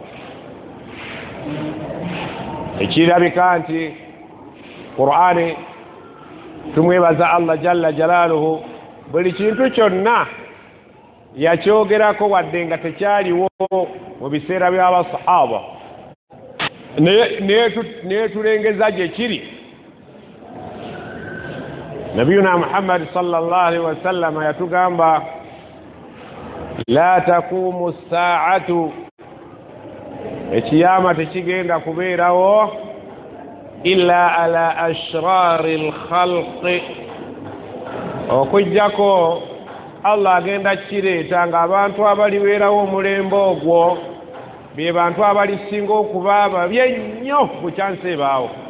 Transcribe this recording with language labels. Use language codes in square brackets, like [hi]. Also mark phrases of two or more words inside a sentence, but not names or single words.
[lg] ekirabika nti Qur'ani tumwebaza [ar] الله جل جلاله [lg] buli kintu kyonna yakyogerako wadde nga tekyaliwo mu biseera by'abasahaba, naye tulengeza gye kiri. Nabiyuna Muhammad [ar] صلى الله عليه وسلم [lg] yatugamba [ar] لا تقوم الساعة, [lg] ekiyama tekigenda kubeerawo [ar] إلا على شرار الخلق, [lg] okujjako Allah agenda kireeta ng'abantu abalibeerawo omulembe ogwo be bantu abalisinga okuba babi ennyo bukyansi ebaawo.